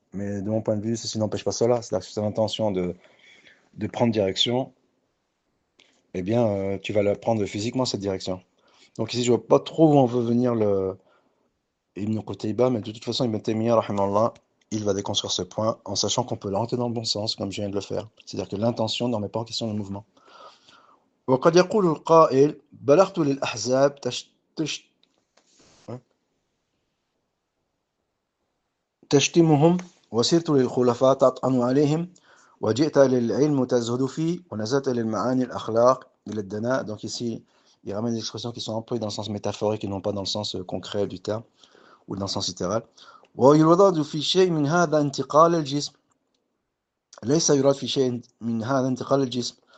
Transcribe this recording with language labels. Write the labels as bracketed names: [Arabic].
[French] Mais de mon point de vue, ceci n'empêche pas cela. C'est-à-dire que si tu as l'intention de prendre direction, eh bien, tu vas la prendre physiquement, cette direction. Donc ici, je ne vois pas trop où on veut venir Ibn Qutayba, mais de toute façon, Ibn Taymiyyah, rahimallah, il va déconstruire ce point en sachant qu'on peut l'orienter dans le bon sens, comme je viens de le faire. C'est-à-dire que l'intention ne remet pas en question le mouvement. [Arabic] وقد يقول القائل بلغت للأحزاب تشتمهم وسرت للخلفاء تطعن عليهم وجئت للعلم تزهد فيه ونزلت للمعاني الأخلاق إلى الدناء. [French] Donc ici, il ramène des expressions qui sont employées dans le sens métaphorique et non pas dans le sens concret du terme ou dans le sens littéral. [Arabic] ويراد في شيء من هذا انتقال الجسم ليس يراد في شيء من هذا انتقال الجسم.